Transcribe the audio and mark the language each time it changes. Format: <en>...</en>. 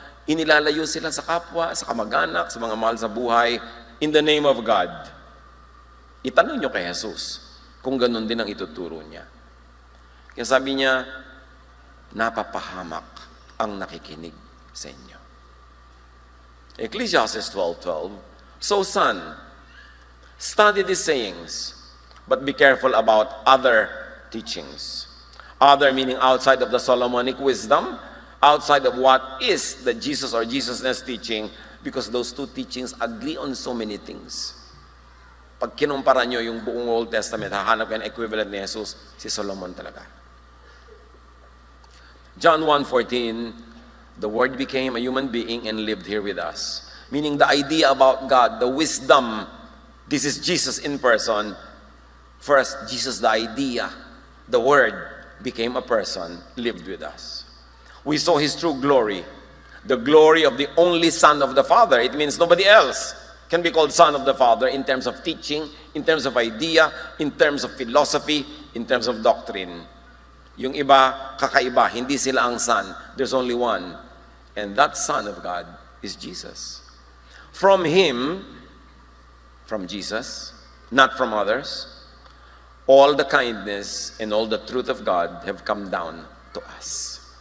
<tl>Inilalayo sila sa kapwa, sa kamag-anak, sa mga mahal sa buhay,</tl> <en>in the name of God.</en> <tl>Itanong nyo kay Jesus kung ganun din ang ituturo niya. Kaya sabi niya, napapahamak ang nakikinig sa inyo.</tl> <en>Ecclesiastes 12:12, so son, study these sayings, but be careful about other teachings. Other meaning outside of the Solomonic wisdom, outside of what is the Jesus or Jesusness teaching, because those two teachings agree on so many things.</en> <tl>Pag kinumpara nyo yung buong Old Testament, hahanap kayo ng equivalent ni Jesus, si Solomon talaga.</tl> <en>John 1:14, the Word became a human being and lived here with us. Meaning the idea about God, the wisdom, this is Jesus in person. First, Jesus, the idea, the Word became a person, lived with us. We saw His true glory, the glory of the only Son of the Father. It means nobody else can be called Son of the Father in terms of teaching, in terms of idea, in terms of philosophy, in terms of doctrine.</en> <tl>Yung iba, kakaiba, hindi sila ang Son.</tl> <en>There's only one. And that Son of God is Jesus. From Him, from Jesus, not from others, all the kindness and all the truth of God have come down to us.</en>